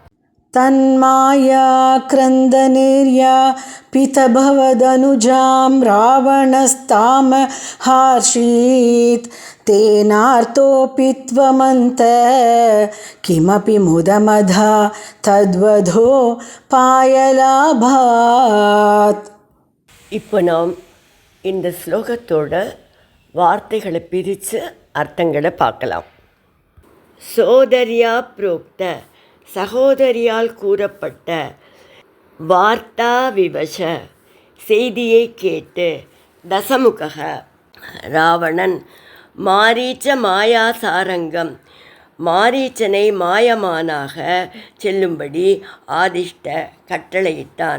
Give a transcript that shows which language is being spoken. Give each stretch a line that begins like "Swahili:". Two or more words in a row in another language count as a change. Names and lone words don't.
Sanskrit: तन्मायाक्रन्दनिर्यापितभवदनुजां रावणस्तामहर्षीत्. तेनार्तोऽपि त्वमन्तः किमपि मुदमधा तद्वधो पायलाभात्.
Tamil: இப்போ நாம் இந்த ஸ்லோகத்தோட வார்த்தைகளை பிரித்து அர்த்தங்களை பார்க்கலாம்.
Sanskrit: सोदर्या प्रोक्त
Tamil: சகோதரியால் கூறப்பட்ட,
Sanskrit: वार्ता विवश
Tamil: செய்தியை கேட்டு, தசமுக ராவணன்,
Sanskrit: मारीच माया सारङ्गम्
Tamil: மாரீச்சனை மாயமானாக செல்லும்படி ஆதிஷ்ட கட்டளையிட்டான்.